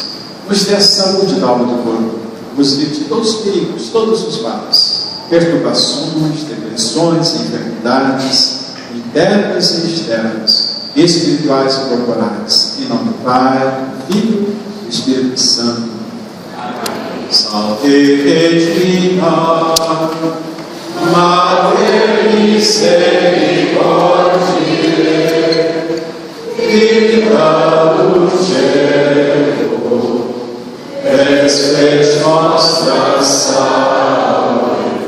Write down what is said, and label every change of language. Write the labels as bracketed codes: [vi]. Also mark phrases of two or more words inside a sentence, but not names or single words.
[pt] Nos dê a saúde da alma e do corpo, nos livre de todos os perigos, todos os males, perturbações, depressões, enfermidades, internas e externas, espirituais e corporais. Em nome do Pai, do Filho e do Espírito Santo. Amém. [la] Salve Regina, Madre Misericordiae, Vita Dulcedo, es nostra salve.